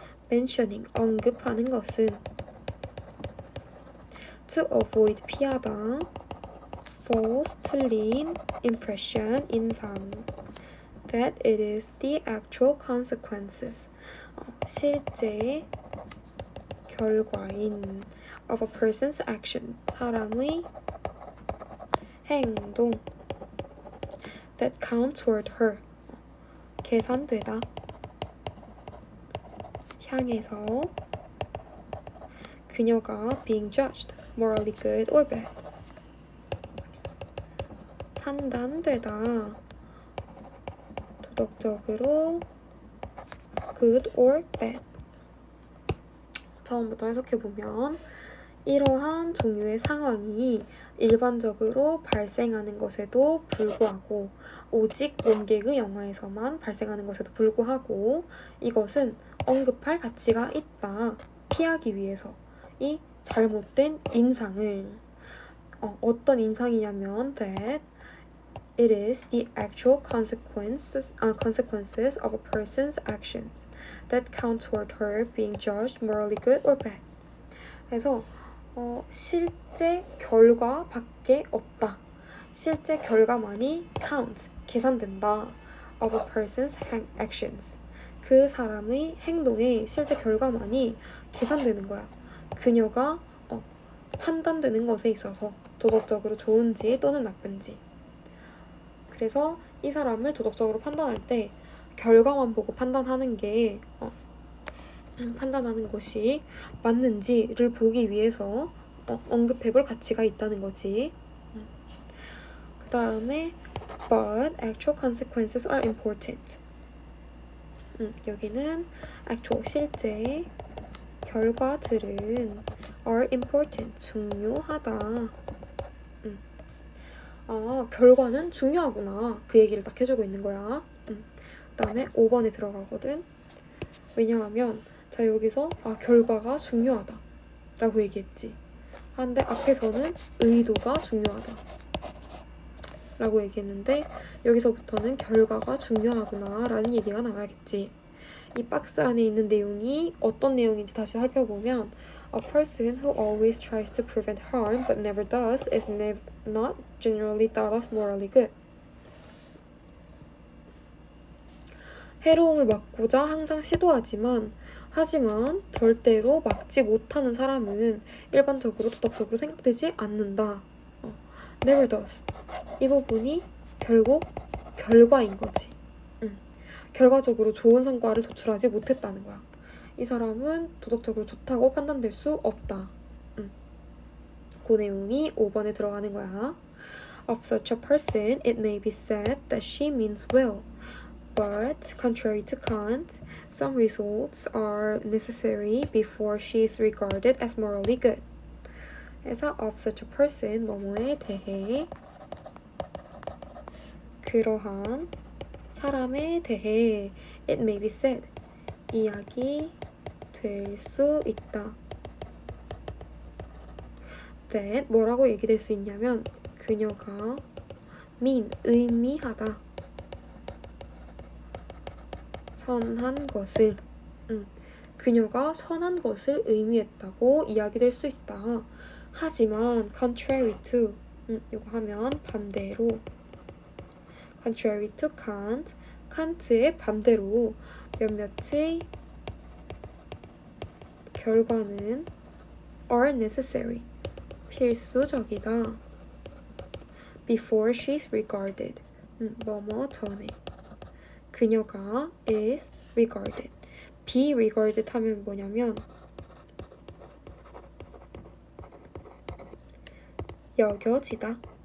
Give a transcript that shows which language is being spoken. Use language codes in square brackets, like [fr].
[ko] mentioning 언급하는 것은 [en] to avoid [ko] 피하다. [en] false 틀린 impression 인상 that it is the actual consequences [ko] 실제 결과인 [en] of a person's action [ko] 사람의 행동 [en] that count toward her [ko] 계산되다 향해서 그녀가 [en] being judged morally good or bad [ko] 판단되다 도덕적으로 [en] good or bad. [ko] 처음부터 해석해보면 이러한 종류의 상황이 일반적으로 발생하는 것에도 불구하고 오직 몸개그 영화에서만 발생하는 것에도 불구하고 이것은 언급할 가치가 있다. 피하기 위해서 이 잘못된 인상을 어떤 인상이냐면 [en] that it is the actual consequences of a person's actions that count toward her being judged morally good or bad. [ko] 그래서 실제 결과밖에 없다. 실제 결과만이 count, 계산된다. [en] of a person's actions. [ko] 그 사람의 행동의 실제 결과만이 계산되는 거야. 그녀가 판단되는 것에 있어서 도덕적으로 좋은지 또는 나쁜지. 그래서 이 사람을 도덕적으로 판단할 때 결과만 보고 판단하는 게 판단하는 것이 맞는지를 보기 위해서 언급해볼 가치가 있다는 거지. 그 다음에 [en] but actual consequences are important. [ko] 여기는 actual 실제 결과들은 [en] are important [ko] 중요하다. 결과는 중요하구나. 그 얘기를 딱 해주고 있는 거야. 그 다음에 5번에 들어가거든. 왜냐하면 자 여기서 결과가 중요하다 라고 얘기했지. 근데 앞에서는 의도가 중요하다 라고 얘기했는데 여기서부터는 결과가 중요하구나 라는 얘기가 나와야겠지. 이 박스 안에 있는 내용이 어떤 내용인지 다시 살펴보면 [en] A person who always tries to prevent harm but never does is not generally thought of morally good. [ko] 해로움을 막고자 항상 시도하지만 절대로 막지 못하는 사람은 일반적으로 도덕적으로 생각되지 않는다. [en] Never does. [ko] 이 부분이 결국 결과인 거지. 결과적으로 좋은 성과를 도출하지 못했다는 거야. 이 사람은 도덕적으로 좋다고 판단될 수 없다. 그 내용이 5번에 들어가는 거야. [en] Of such a person, it may be said that she means well. But contrary to Kant, some results are necessary before she is regarded as morally good. [ko] 그래서 [en] of such a person, [ko] 뭐뭐에 대해 그러한 사람에 대해 [en] it may be said, [ko] 이야기 될 수 있다. that 뭐라고 얘기될 수 있냐면 그녀가 mean, 의미하다. 선한 것을 그녀가 선한 것을 의미했다고 이야기될 수 있다. 하지만 contrary to 이거 하면 반대로 [en] contrary to Kant [ko] 칸트의 반대로 몇몇의 결과는 [en] are necessary [ko] 필수적이다. [en] before she is regarded [ko] 뭐뭐 전에 그녀가 [en] is regarded be regarded [ko] 하면 뭐냐면 여겨지다.